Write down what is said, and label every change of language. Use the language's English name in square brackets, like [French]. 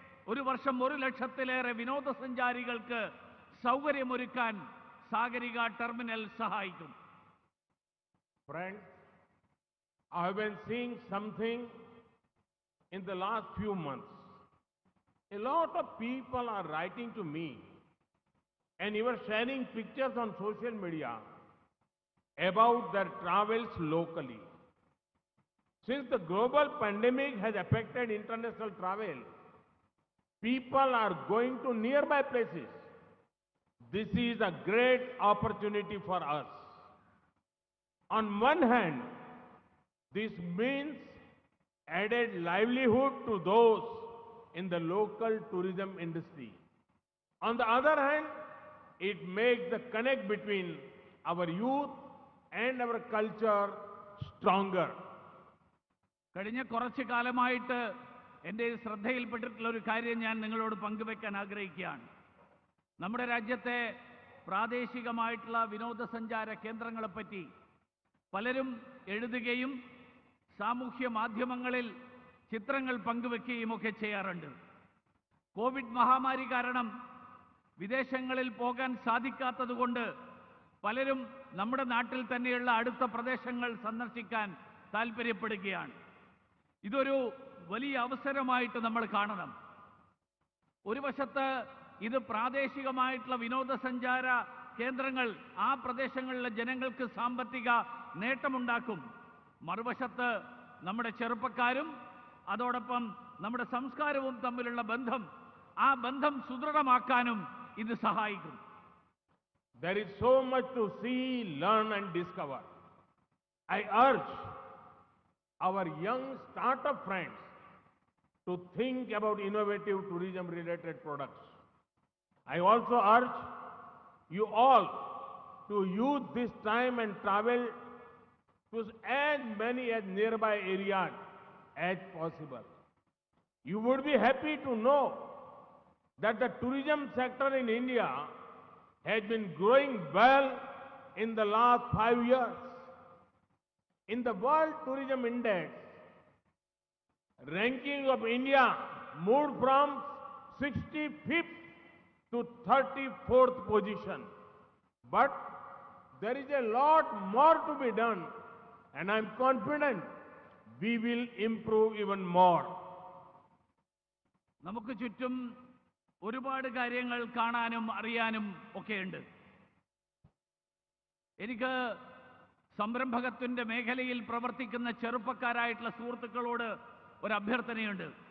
[Malayalam] ഒരു വർഷം 1 ലക്ഷത്തിലേറെ വിനോദസഞ്ചാരികൾക്ക് സൗകര്യമൊരുക്കാൻ സാഗരിക ടെർമിനൽ സഹായിക്കും. [English] Friends, I have been seeing something in the last few months. A lot of people are writing to me and even sharing pictures on social media about their travels locally. Since the global pandemic has affected international travel, people are going to nearby places. This is a great opportunity for us. On one hand, this means added livelihood to those in the local tourism industry. On the other hand, it makes the connect between our youth and our culture stronger. [Malayalam] കഴിഞ്ഞ കുറച്ചു കാലമായിട്ട് എൻ്റെ ശ്രദ്ധയിൽപ്പെട്ടിട്ടുള്ള ഒരു കാര്യം ഞാൻ നിങ്ങളോട് പങ്കുവെക്കാൻ ആഗ്രഹിക്കുകയാണ്. നമ്മുടെ രാജ്യത്തെ പ്രാദേശികമായിട്ടുള്ള വിനോദസഞ്ചാര കേന്ദ്രങ്ങളെപ്പറ്റി പലരും എഴുതുകയും സാമൂഹ്യ മാധ്യമങ്ങളിൽ ചിത്രങ്ങൾ പങ്കുവെക്കുകയും ഒക്കെ ചെയ്യാറുണ്ട്. കോവിഡ് മഹാമാരി കാരണം വിദേശങ്ങളിൽ പോകാൻ സാധിക്കാത്തതുകൊണ്ട് പലരും നമ്മുടെ നാട്ടിൽ തന്നെയുള്ള അടുത്ത പ്രദേശങ്ങൾ സന്ദർശിക്കാൻ താൽപ്പര്യപ്പെടുകയാണ്. ഇതൊരു വലിയ അവസരമായിട്ട് നമ്മൾ കാണണം. ഒരു വശത്ത് ഇത് പ്രാദേശികമായിട്ടുള്ള വിനോദസഞ്ചാര കേന്ദ്രങ്ങൾ ആ പ്രദേശങ്ങളിലെ ജനങ്ങൾക്ക് സാമ്പത്തിക നേട്ടമുണ്ടാക്കും. മറുവശത്ത് നമ്മുടെ ചെറുപ്പക്കാരും അതോടൊപ്പം നമ്മുടെ സംസ്കാരവും തമ്മിലുള്ള ബന്ധം, ആ ബന്ധം സുദൃഢമാക്കാനും ഇത് സഹായിക്കും. [English] There is so much to see, learn and discover. I urge our young startup friends to think about innovative tourism related products. I also urge you all to use this time and travel to as many as nearby areas as possible. You would be happy to know that the tourism sector in India has been growing well in the last 5 years. In the World Tourism Index, ranking of India moved from 65th to 34th position. But there is a lot more to be done, and I'm confident we will improve even more. [Malayalam] നമുക്ക് ചുറ്റും ഒരുപാട് കാര്യങ്ങൾ കാണാനും അറിയാനും ഒക്കെയുണ്ട്. എനിക്ക് സംരംഭകത്വന്റെ മേഖലയിൽ പ്രവർത്തിക്കുന്ന ചെറുപ്പക്കാരായിട്ടുള്ള സുഹൃത്തുക്കളോട് ഒരു അഭ്യർത്ഥനയുണ്ട്.